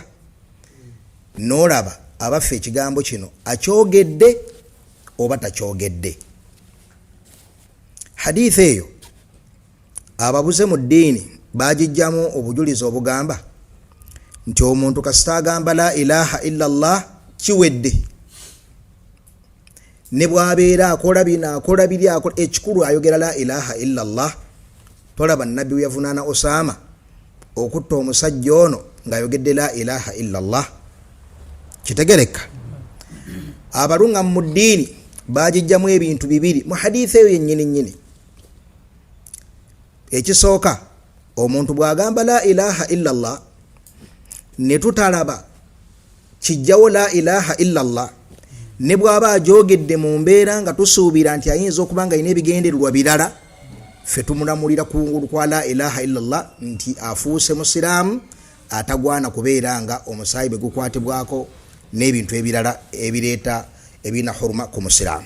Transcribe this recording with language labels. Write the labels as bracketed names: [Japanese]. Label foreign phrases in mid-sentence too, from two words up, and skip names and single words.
[Ganda] N'olaba abaffe ekigambo kino akyogedde oba takyogedde. Hadithi eyo ababuze mu ddiini baagijjamu obujulizi obugamba nti omuntu kasita agamba [Arabic] لا إله إلا الله [Ganda] kiwedde, ne bw'abeera akola bino akola biri ekikulu ayogera [Arabic] لا إله إلا الله. [Ganda] Tolaba Nabbi we yavunaana Osama okutta omusajja ono ng'ayogedde [Arabic] لا إله إلا الله. [Ganda] Kitegereka? Abalunga mu ddiini baagijjamu ebintu bibiri mu hadithi eyo yennyini. Ekisooka, omuntu bw'agamba [Arabic] لا إله إلا الله [Ganda] ne tutalaba kijjawo [Arabic] لا إله إلا الله, [Ganda] ne bw'aba ajoogedde mu mbeera nga tusuubira nti ayinza okuba nga alina ebigendererwa birala, ffe tumulamulira kungulu kwa [Arabic] لا إله إلا الله [Ganda] nti afuuse musiraamu atagwana kubeera nga omusaayi bwe gukwatibwako n'ebintu ebirala ebireeta ebina huruma ku musiraamu.